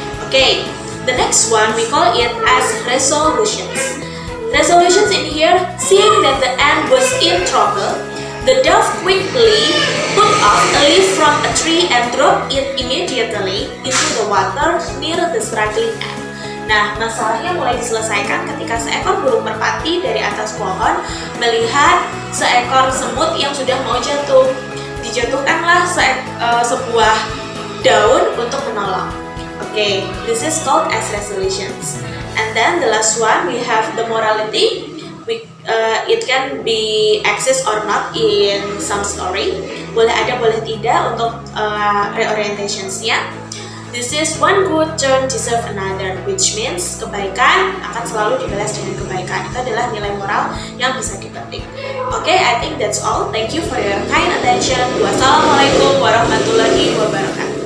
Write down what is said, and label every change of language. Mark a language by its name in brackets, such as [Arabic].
[English] Okay, the next one we call it as resolutions. Resolutions in here, seeing that the ant was in trouble, the dove quickly put off a leaf from a tree and dropped it immediately into the water near the struggling ant. [Indonesian] Nah, masalahnya mulai diselesaikan ketika seekor burung merpati dari atas pohon melihat seekor semut yang sudah mau jatuh. Dijatuhkanlah sebuah daun untuk menolong. [English] Okay, this is called as resolutions. And then the last one we have the morality. It can be exist or not in some story. [Indonesian] Boleh ada, boleh tidak untuk reorientationsnya. [English] This is one good turn deserve another, which means [Indonesian] kebaikan akan selalu dibalas dengan kebaikan. Itu adalah nilai moral yang bisa dipetik. [English] Okay, I think that's all. Thank you for your kind attention. [Arabic] Wassalamualaikum warahmatullahi wabarakatuh.